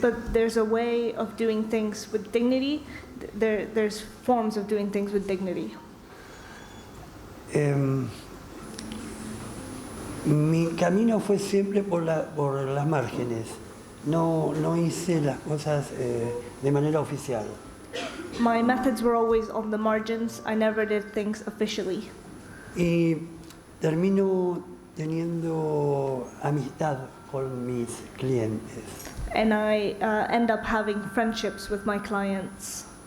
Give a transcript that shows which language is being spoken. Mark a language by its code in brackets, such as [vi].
[en] But there's a way of doing things with dignity. There's forms of doing things with dignity. [es] Mi camino fue siempre por las márgenes. No hice las cosas de manera oficial. [en] My methods were always on the margins. I never did things officially. [es] Y termino teniendo amistad con mis clientes. [en] And I end up having friendships with my clients.